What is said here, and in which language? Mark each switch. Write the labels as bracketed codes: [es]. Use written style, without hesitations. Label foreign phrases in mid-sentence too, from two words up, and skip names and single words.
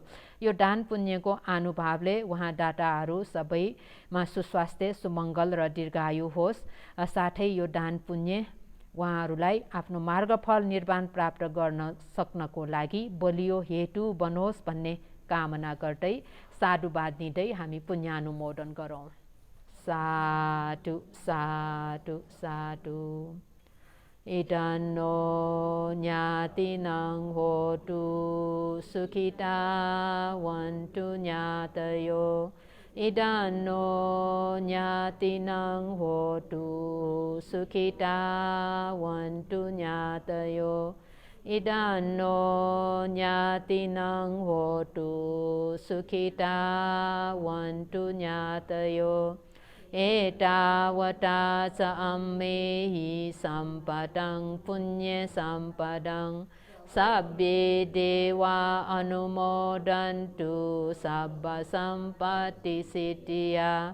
[ne] यो दान पुण्यको अनुभावले उहाँ दाताहरू सबैमा सुस्वास्थ्य, सुमङ्गल र दीर्घायु होस्। साथै यो दान पुण्य उहाँहरूलाई आफ्नो मार्गफल निर्वाण प्राप्त गर्न सक्नको लागि बलियो हेतु बनोस् भन्ने कामना गर्दै साधुवाद दिँदै हामी पुण्यानुमोदन गरौँ। साधु साधु साधु। [pi] इदन्नो ज्ञातिनं होतु सुखिता वन्तु ज्ञातयो। इदन्नो ज्ञातिनं होतु सुखिता वन्तु ज्ञातयो। Idano nyatinang hotu sukhita vantu nyatayo etavata sa ammehi sampadang punya sampadang sabbe dewa anumodantu sabba sampati siddhya